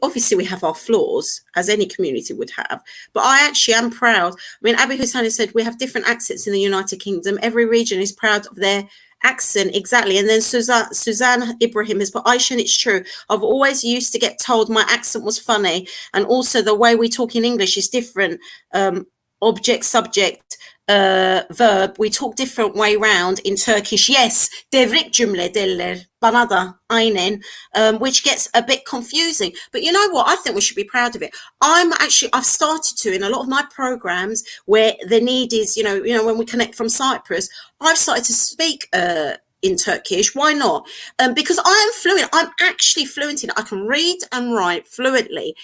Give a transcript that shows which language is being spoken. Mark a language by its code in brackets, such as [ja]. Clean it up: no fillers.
[en] Obviously, we have our flaws, as any community would have, but I actually am proud. I mean, Abi Hussein said we have different accents in the United Kingdom. Every region is proud of their accent, exactly. And then Suzanne Ibrahim has put, Aishan, it's true. I've always used to get told my accent was funny, and also the way we talk in English is different. Object, subject, verb. We talk different way round in Turkish. [tr] Yes, devrik cümle derler. Bana da aynen, [en] which gets a bit confusing. But you know what? I think we should be proud of it. I've started to, in a lot of my programs where the need is, when we connect from Cyprus, I've started to speak in Turkish. Why not? Because I am fluent. I'm actually fluent in it. I can read and write fluently.